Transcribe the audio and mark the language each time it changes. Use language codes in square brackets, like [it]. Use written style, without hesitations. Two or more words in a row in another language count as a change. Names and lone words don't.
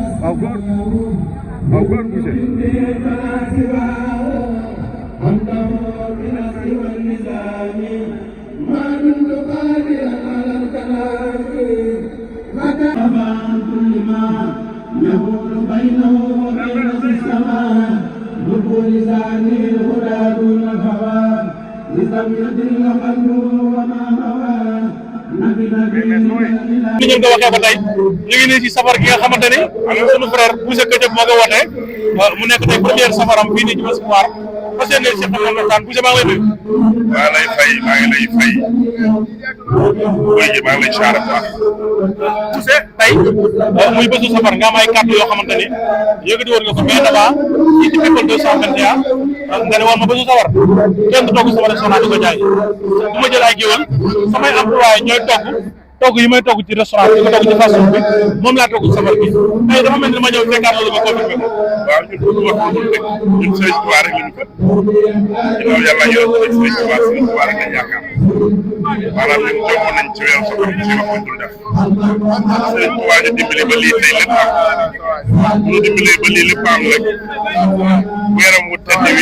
[wo] waaw góor Boucher. [ar] يقول بينه وبين السماء ذو لسانه الهدى دون الهوى لم يدل قلبه وما هوى [wo] ni ngeen ko waxee ba tey ñu ngi nii ci safar gi nga xamante ni sunu frère Boucher Ketchup moo ko wootee mu nekk tey première safaram fii nii ci Espoir fas yéene si xam waxtaan Boucher maa ngi lay nuyu. maa ngi lay fay maa ngi lay siyaare bu baax. Boucher tey muy bésu safar nga am ay kàddu yoo xamante ni yëkkati woon nga ko [fr] mais d'abord [wo] fii ci People 221 nga ne woon ma bésu safar kenn du togg sama restaurant di ko jaay du ma jël ay géwël samay employé ñooy togg yi may togg ci restaurant bi di ko togg ci [en] fast food [wo] bi moom laa togg safar bi tey dafa mel ni ma ñëw fekkaat loolu ma confirmé ko. waaw ñun du wax lu dul rek ñun Sëriñ Tuubaa rek la ñu gëm ginnaaw yàlla yor Sëriñ Tuubaa rek lañ yaakaar maanaam ñun jomb nañ ci weeru safar bi ci wax ñu dul def Sëriñ Tuubaa ñu dimbali ba lii tey lépp am ñu dimbalee ba lii lépp am rek weeram wu tedd wi